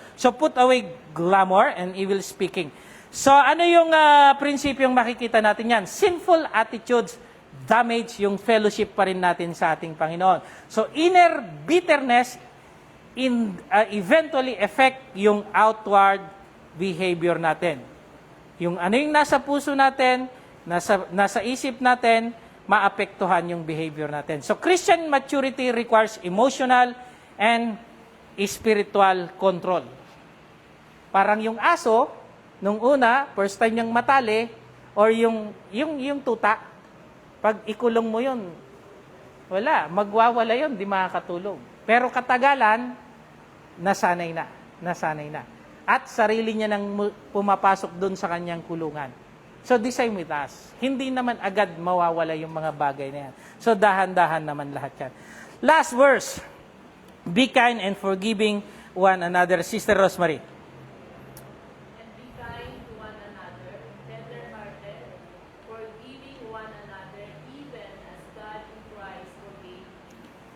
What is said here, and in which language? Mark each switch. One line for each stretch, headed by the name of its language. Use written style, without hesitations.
English: So, put away glamour and evil speaking.
Filipino: So, ano yung prinsipyong makikita natin yan?
English: Sinful attitudes damage
Filipino: yung fellowship pa rin natin sa ating Panginoon.
English: So, inner bitterness eventually affect yung outward behavior natin.
Filipino: Yung ano yung nasa puso natin, nasa isip natin, maapektuhan yung behavior natin.
English: So, Christian maturity requires emotional and spiritual control.
Filipino: Parang yung aso, nung una, first time niyang matali, or yung tuta, pag ikulong mo yun, wala, magwawala yun, di makakatulog. Pero katagalan, nasanay na. At sarili niya nang pumapasok doon sa kanyang kulungan.
English: So, the same with us.
Filipino: Hindi naman agad mawawala yung mga bagay na yan. So, dahan-dahan naman lahat yan.
English: Last verse. Be kind and forgiving one another. Sister Rosemary. And be kind to one another, tender-hearted, forgiving one another, even as God in Christ forgave you.